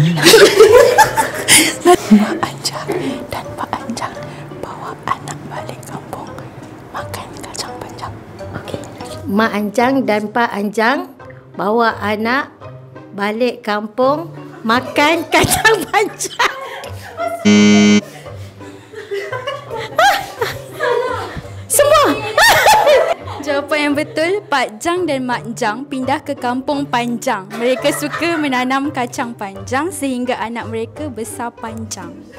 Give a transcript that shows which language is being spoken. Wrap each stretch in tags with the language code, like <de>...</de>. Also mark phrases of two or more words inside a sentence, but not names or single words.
<ms>Mak Anjang dan Pak Anjang bawa anak balik kampung makan kacang panjang. Okey. Mak Anjang dan Pak Anjang bawa anak balik kampung makan kacang panjang. Semua. Jawapan yang betul, Pak Jang dan Mak Jang pindah ke kampung Panjang. Mereka suka menanam kacang panjang sehingga anak mereka besar panjang.</ms>